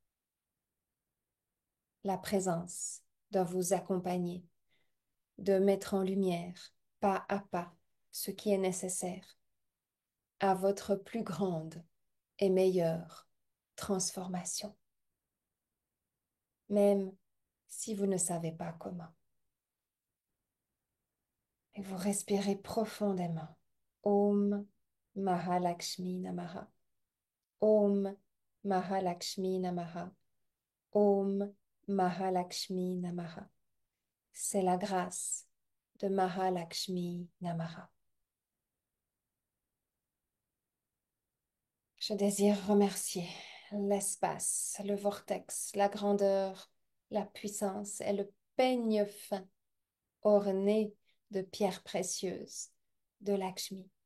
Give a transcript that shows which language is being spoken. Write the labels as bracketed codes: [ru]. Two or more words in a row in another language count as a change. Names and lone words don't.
[fr] la présence de vous accompagner, de mettre en lumière, pas à pas, ce qui est nécessaire à votre plus grande et meilleure transformation, même si vous ne savez pas comment. Et vous respirez profondément. [sa] Om Mahalakshmi Namaha. Om Mahalakshmi Namaha. Om Mahalakshmi Namaha. [fr] C'est la grâce de Mahalakshmi Namaha. Je désire remercier l'espace, le vortex, la grandeur, la puissance et le peigne fin orné de pierres précieuses de Lakshmi,